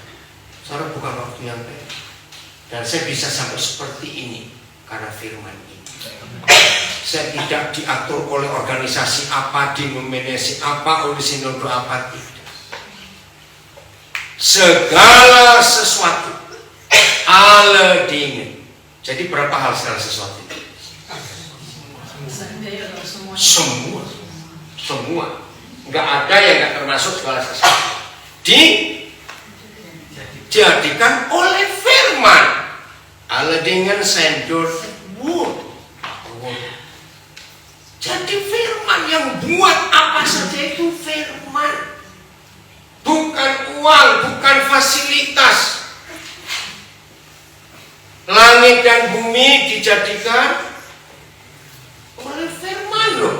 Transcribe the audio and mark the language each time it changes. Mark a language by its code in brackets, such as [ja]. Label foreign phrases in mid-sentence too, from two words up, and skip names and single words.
[id] Soalnya bukan waktu yang baik. Dan saya bisa sampai seperti ini karena firman ini. Saya tidak diatur oleh organisasi apa, denominasi apa, oleh sinode apa, tidak. Segala sesuatu [nl] alle dingen. [id] Jadi berapa hal segala sesuatu itu? Semua. Nggak ada yang nggak termasuk segala sesuatu. Dijadikan oleh firman. [nl] Alle dingen zijn door het woord. [id] Jadi firman yang buat apa saja itu firman. Bukan uang, bukan fasilitas. Langit dan bumi dijadikan oleh firman loh.